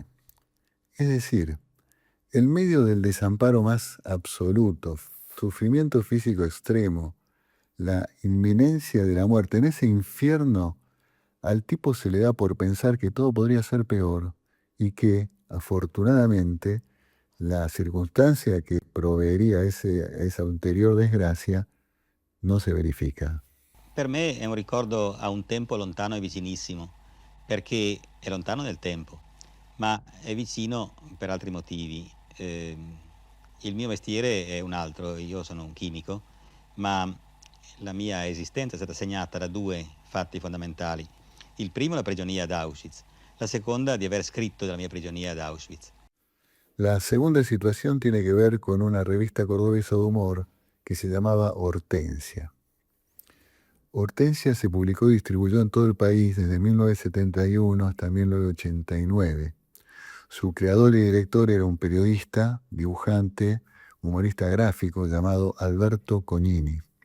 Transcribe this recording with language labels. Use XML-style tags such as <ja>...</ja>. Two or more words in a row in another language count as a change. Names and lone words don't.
<es>Es decir, en medio del desamparo más absoluto, sufrimiento físico extremo, la inminencia de la muerte, en ese infierno, al tipo se le da por pensar que todo podría ser peor y que, afortunadamente, la circunstancia que proveería esa ulterior desgracia no se verifica.</es> <it>Per me è un ricordo a un tempo lontano e vicinissimo, perché è lontano nel tempo, ma è vicino per altri motivi. Il mio mestiere è un altro, io sono un chimico, ma la mia esistenza è stata segnata da due fatti fondamentali. Il primo, la prigionia ad Auschwitz, la seconda, di aver scritto della mia prigionia ad Auschwitz.</it> <es>La segunda situación tiene que ver con una revista cordobesa de humor que se llamaba Hortensia. Hortensia se publicó y distribuyó en todo el país desde 1971 hasta 1989. Su creador y director era un periodista, dibujante, humorista gráfico llamado Alberto Cognini.</es>